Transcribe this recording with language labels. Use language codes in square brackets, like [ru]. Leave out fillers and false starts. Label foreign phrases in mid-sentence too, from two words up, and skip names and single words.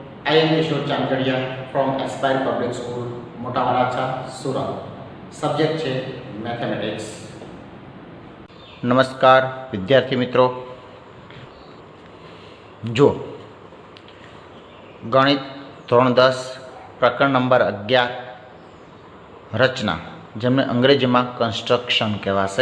[en] I am Kishore Changadia from Aspire Public School, Mota Waracha, Surat. [gu] સબ્જેક્ટ છે મેથેમેટિક્સ. નમસ્કાર વિદ્યાર્થી મિત્રો. જો ગણિત ધોરણ 10 પ્રકરણ નંબર 11 રચના, જેમને અંગ્રેજીમાં કન્સ્ટ્રક્શન કહેવાશે.